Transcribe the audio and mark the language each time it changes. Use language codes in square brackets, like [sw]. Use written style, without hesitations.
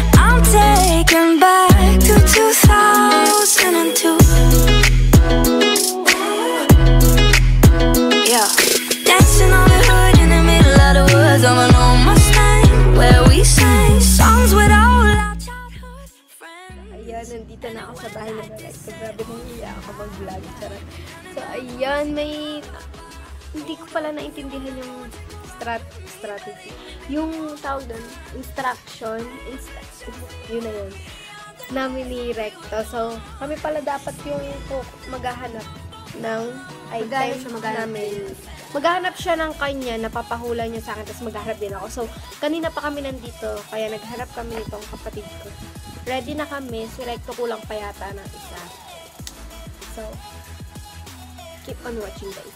[en] I'm taken back to 2002. Yeah, dancing on the hood in the middle of the woods on an old Mustang, where we sang songs with all our childhood friends. [tl] Ayan, nandito na ako sa bahay na Recto. Grabe nang iya ako mag-vlog. Charot. So, ayan, hindi ko pala naintindihan yung strategy. Yung tawag doon, instruction, yun na yun, namin ni Recto. So, kami pala dapat yung maghahanap ng item namin. Maghahanap siya ng kanya, napapahula niya sa akin, tapos maghahanap din ako. So, kanina pa kami nandito, kaya naghanap kami nitong kapatid ko. Ready na kami, si Recto kulang pa yata ng isa. [en] So, keep on watching guys.